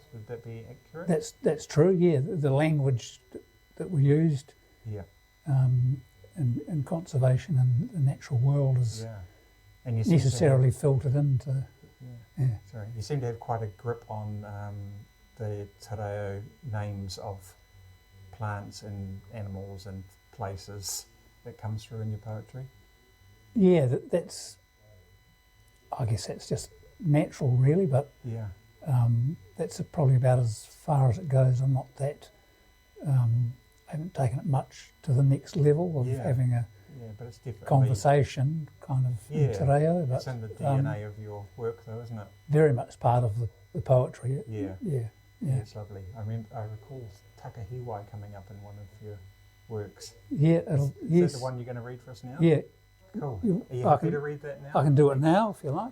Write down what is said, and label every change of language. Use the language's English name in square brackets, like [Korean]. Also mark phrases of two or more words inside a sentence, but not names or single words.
[English] Would that be accurate? That's true, yeah. The language that we used in conservation and the natural world is and you necessarily filtered into... Sorry, you seem to have quite a grip on the te reo names of plants and animals and places that comes through in your poetry. Yeah, I guess that's just natural, really, but that's probably about as far as it goes. I'm not that... I haven't taken it much to the next level of having a but it's definitely conversation kind of in te reo. But, it's in the DNA of your work, though, isn't it? Very much part of the poetry. Yeah, it's lovely. I recall Takahiwai coming up in one of your works. Yeah, Is that the one you're going to read for us now? Yeah. Cool. Are you happy to read that now? I can do it now if you like.